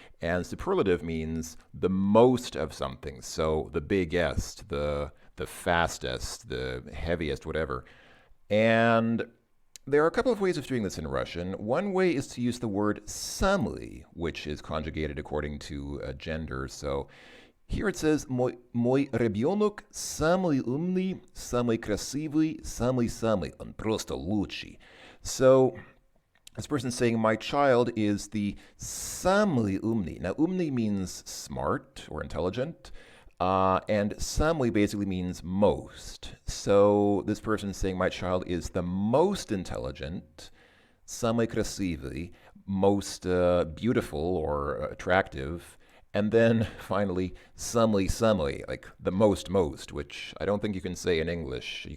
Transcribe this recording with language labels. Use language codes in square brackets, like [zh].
[en] And superlative means the most of something. So the biggest, the fastest, the heaviest, whatever. And there are a couple of ways of doing this in Russian. One way is to use the word samый, which is conjugated according to gender. So here it says, [ru] мой ребенок самый умный, самый красивый, самый-самый. Он просто лучший. [en] So this person's saying, my child is the [ru] самый умный. [en] Now, умный means smart or intelligent, and самый basically means most. So this person's saying, my child is the most intelligent, [ru] самый красивый, [en] most beautiful or attractive, and then finally, самый, like the most, which I don't think you can say in English.